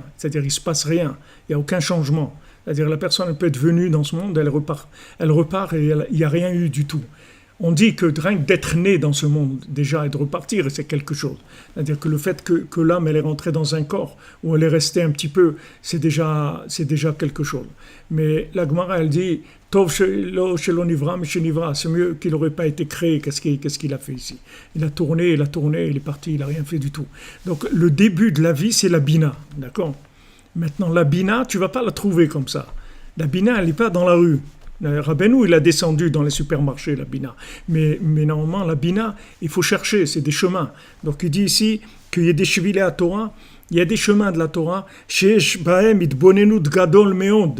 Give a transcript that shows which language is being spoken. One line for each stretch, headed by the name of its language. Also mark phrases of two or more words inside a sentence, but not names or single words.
French: C'est-à-dire, il ne se passe rien. Il n'y a aucun changement. C'est-à-dire, la personne peut être venue dans ce monde, elle repart et il n'y a rien eu du tout. On dit que rien que d'être né dans ce monde, déjà, et de repartir, c'est quelque chose. C'est-à-dire que le fait que l'âme, elle est rentrée dans un corps, où elle est restée un petit peu, c'est déjà quelque chose. Mais la Gemara, elle dit,
Hebrew: טוב שלא נברא משנברא,
French: c'est mieux qu'il n'aurait pas été créé. Qu'est-ce qu'il a fait ici? Il a tourné, il est parti, il n'a rien fait du tout. Donc, le début de la vie, c'est la bina, d'accord? Maintenant, la bina, tu ne vas pas la trouver comme ça. La bina, elle n'est pas dans la rue. Rabbeinu, il a descendu dans les supermarchés, la bina. Mais normalement, la bina, il faut chercher, c'est des chemins. Donc il dit ici qu'il y a des chevilés à Torah, il y a des chemins de la Torah.
Hebrew: שיש בהם התבוננות גדול מאוד.